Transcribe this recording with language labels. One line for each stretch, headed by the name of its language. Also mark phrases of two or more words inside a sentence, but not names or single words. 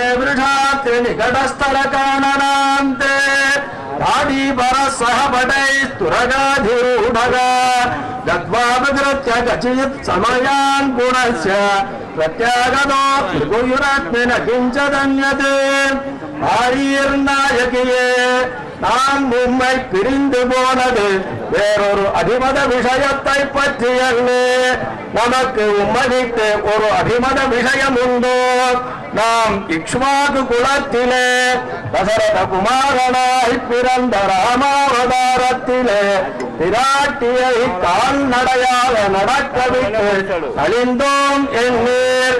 Sanskrit: వృషాత్రి నికటస్థలకాననాంతే రాడీపరసః పటైస్తురగాధిరూఢగా గత్వా విగృత్య కచిత్ సమయాన్ గుణస్య ప్రత్యాగతో త్రిగుయురత్మిన కించదన్యతే
Tamil: ஆரியர்நாயகியே நான் உம்மை பிரிந்து போனது வேறொரு அபிமத விஷயத்தை பற்றி அல்ல. நமக்கு உம்மை விட்டு ஒரு அபிமத விஷயம் உண்டோ? நாம் இக்ஷ்வாகு குலத்திலே தசரத குமாரனாய் பிறந்த ராமாவதாரத்திலே பிராட்டியை கால்நடையாக நடக்கவிட்டு அழிந்தோம் எண்ணீர்.